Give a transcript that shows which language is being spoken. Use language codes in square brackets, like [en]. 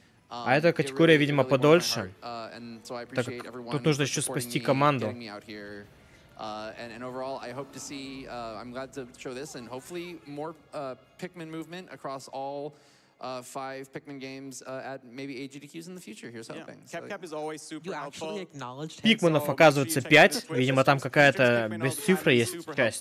[ru] А эта категория, видимо, подольше, так как тут нужно еще спасти команду. [en] And overall, I hope to see. I'm glad to show this, and hopefully more Pikmin movement across all 5 Pikmin games at maybe AGDQs in the future. Here's hoping. Cap is always super helpful. [ru] Пикманов оказывается 5, видимо, там какая-то без цифры есть часть.